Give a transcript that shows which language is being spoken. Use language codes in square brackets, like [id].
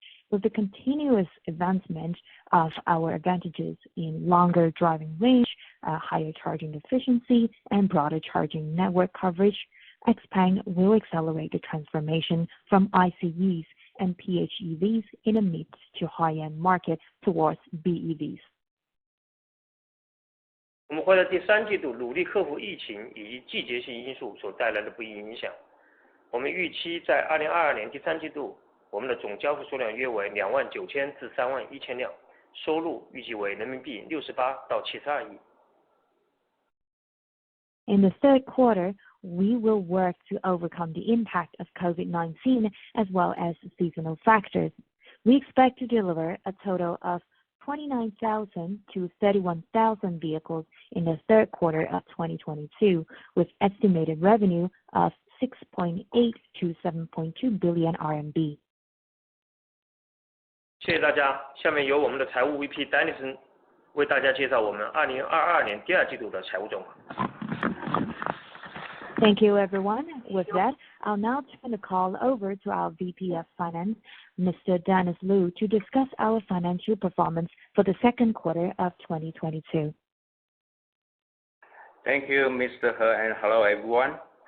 [en] With the continuous advancement of our advantages in longer driving range, higher charging efficiency, and broader charging network coverage, XPeng will accelerate the transformation from ICEs and PHEVs in a mid to high-end market towards BEVs. [zh] 我们会在第3季度努力克服疫情以及季节性因素所带来的不利影响。我们预期在2022年第3季度，我们的总交付数量约为29000至31000辆，收入预计为人民币68到72亿。 [en] In the third quarter, we will work to overcome the impact of COVID-19 as well as seasonal factors. We expect to deliver a total of 29,000 to 31,000 vehicles in the third quarter of 2022, with estimated revenue of 6.8 to 7.2 billion RMB. [zh] 谢谢大家。下面由我们的财务 VP Dennison 为大家介绍我们2022年第二季度的财务状况。 [en] Thank you, everyone. With that, I'll now turn the call over to our VP of Finance, Mr. Dennis Lu, to discuss our financial performance for the second quarter of 2022. Thank you, Mr. He, and hello, everyone.